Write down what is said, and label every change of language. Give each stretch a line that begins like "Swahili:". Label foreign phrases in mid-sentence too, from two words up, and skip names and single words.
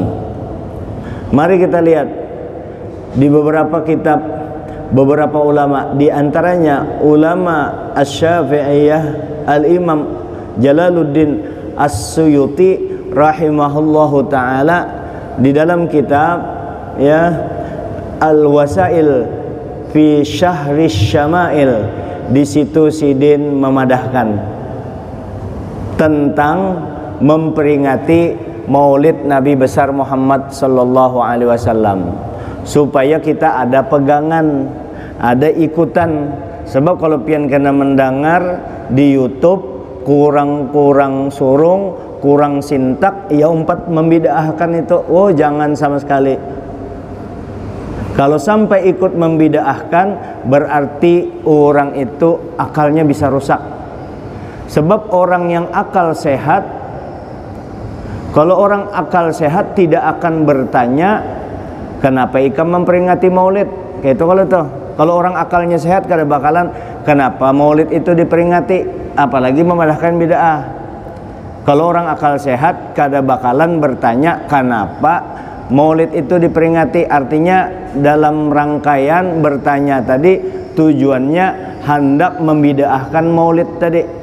Indonesian: Mari kita lihat di beberapa kitab, beberapa ulama, di antaranya ulama Asy-Syafi'iyah Al-Imam Jalaluddin As-Suyuti
Arabic: rahimahullahu taala,
Indonesian: di dalam kitab ya Al-Wasail fi Syahri Syama'il, di situ Sidin memadahkan tentang memperingati Maulid Nabi besar Muhammad
Arabic: sallallahu alaihi wasallam,
Indonesian: supaya kita ada pegangan, ada ikutan.
Banjar: Sebab kalau pian kena mendengar di YouTube kurang surung, kurang sintak, ya umpat membid'ahkan itu, oh jangan sama sekali.
Indonesian: Kalau sampai ikut membid'ahkan, berarti orang itu akalnya bisa rusak. Sebab orang yang akal sehat, kalau orang akal sehat tidak akan bertanya kenapa ikam memperingati maulid.
Banjar: Kayak itu kalau orang akalnya sehat, kada bakalan kenapa maulid itu diperingati, apalagi memadahkan bid'ah. Kalau orang akal sehat, kada bakalan bertanya kenapa maulid itu diperingati.
Indonesian: Artinya dalam rangkaian bertanya tadi tujuannya hendak membid'ahkan maulid tadi.